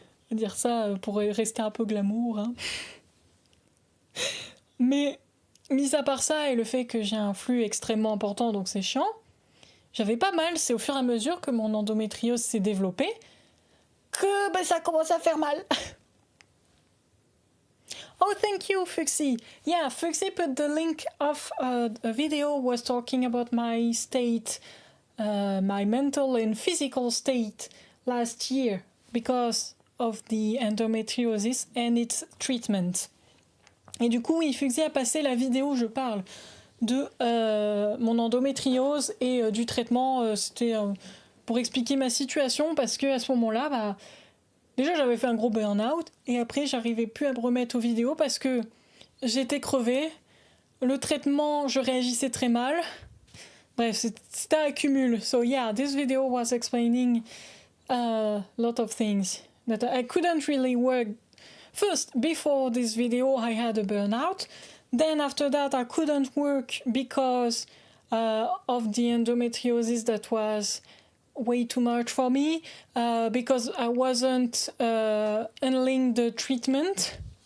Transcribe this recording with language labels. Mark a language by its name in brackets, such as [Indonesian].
[French] Dire ça pour rester un peu glamour, hein. Mais mis à part ça et le fait que j'ai un flux extrêmement important, donc c'est chiant, j'avais pas mal. C'est au fur et à mesure que mon endométriose s'est développée que ça commence à faire mal. [English] Oh, thank you, Fuxi. Yeah, Fuxi put the link of a video was talking about my state, my mental and physical state last year because of the endometriosis and its treatment. [French] Et du coup, oui, Fuxi a passé la vidéo où je parle de mon endométriose et du traitement. C'était pour expliquer ma situation parce que à ce moment-là, déjà j'avais fait un gros burn-out et après j'arrivais plus à me remettre aux vidéos parce que j'étais crevée. Le traitement, je réagissais très mal. Bref, c'était un cumul. [English] So yeah, this video was explaining a lot of things that I couldn't really work first, before this video, I had a burnout. Then after that, I couldn't work because of the endometriosis that was way too much for me, because I wasn't handling the treatment.